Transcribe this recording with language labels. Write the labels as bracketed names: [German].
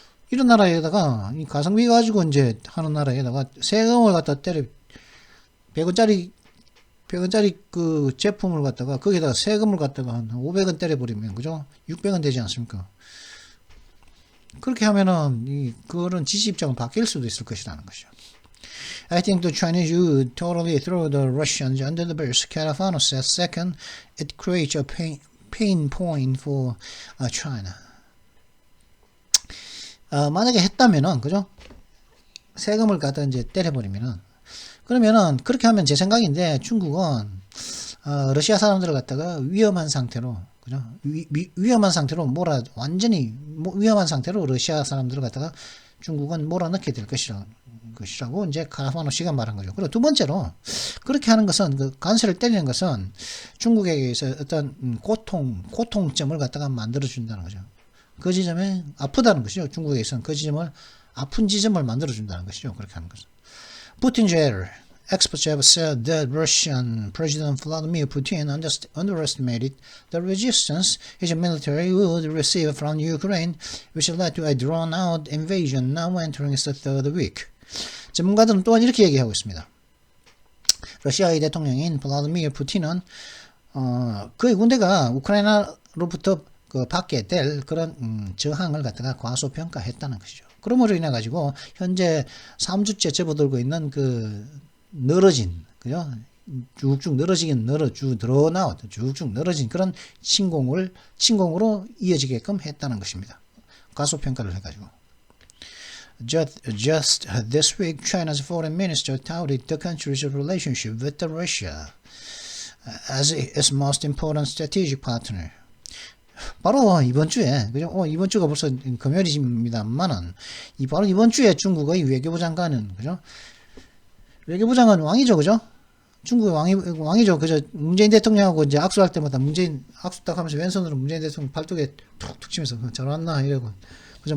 [Korean] 이런 나라에다가, 이 가성비 가지고 이제 하는 나라에다가 세금을 갖다 100원짜리 100원짜리 그 제품을 갖다가 거기다가 세금을 갖다가 한 500원 때려버리면 그죠? 600원 되지 않습니까? 그렇게 하면은 그런 지지 입장은 바뀔 수도 있을 것이라는 것이죠. [English] I think the Chinese would totally throw the Russians under the bus. Califano says second, it creates a pain point for China. [Korean] 만약에 했다면은 그죠? 세금을 갖다 이제 때려버리면은 그러면은 그렇게 하면 제 생각인데 중국은 러시아 사람들을 갖다가 위험한 상태로 그죠? 위험한 상태로 완전히 위험한 상태로 러시아 사람들을 갖다가 중국은 몰아넣게 될 것이라고 이제 카라파노 씨가 말한 거죠. 그리고 두 번째로 그렇게 하는 것은 그 관세를 때리는 것은 중국에게서 어떤 고통점을 갖다가 만들어 준다는 거죠. 그 지점에 아프다는 것이죠. 중국에서는 그 지점을 아픈 지점을 만들어 준다는 것이죠. 그렇게 하는 것은. [English] Putin experts have said that Russian President Vladimir Putin underestimated the resistance his military would receive from Ukraine, which led to a drawn-out invasion now entering its third week. [Korean] 전문가들은 또한 이렇게 얘기하고 있습니다. 러시아의 대통령인 블라디미르 푸틴은 그의 군대가 우크라이나로부터 받게 될 그런 저항을 갖다가 과소평가했다는 것이죠. 그러므로 인해 가지고 현재 3주째 접어들고 있는 그 늘어진 그죠? 쭉쭉 늘어지긴 쭉쭉 늘어진 그런 침공으로 이어지게끔 했다는 것입니다. 과소평가를 해가지고. [English] Just this week, China's foreign minister touted the country's relationship with Russia as its most important strategic partner. [Korean] 바로 이번 주에, 그죠? 이번 주가 벌써 금요일입니다만은, 바로 이번 주에 중국의 외교부 장관은, 그죠? 외교부 장관 왕이죠, 그죠? 중국의 왕이죠. 그죠? 문재인 대통령하고 이제 악수할 때마다 악수 딱 하면서 왼손으로 문재인 대통령 발톱에 툭툭 치면서 잘 왔나? 이러고. 그죠?